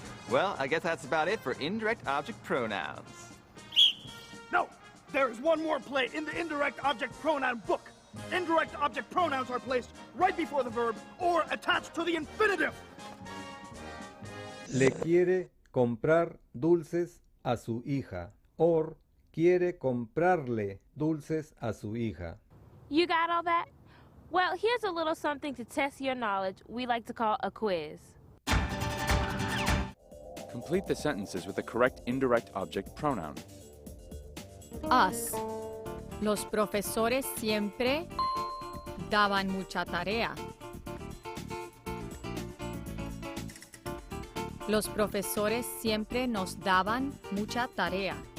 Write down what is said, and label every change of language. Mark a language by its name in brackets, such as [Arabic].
[English] Well, I guess that's about it for indirect object pronouns. No, there is one more play in the indirect object pronoun book. Indirect object pronouns are placed right before the verb or attached to the infinitive. [Spanish] Le quiere comprar dulces a su hija. [English] Or [Spanish] quiere comprarle dulces a su hija. [English] You got all that? Well, here's a little something to test your knowledge we like to call a quiz. Complete the sentences with the correct indirect object pronoun. Us. [Spanish] Los profesores siempre daban mucha tarea. Los profesores siempre nos daban mucha tarea.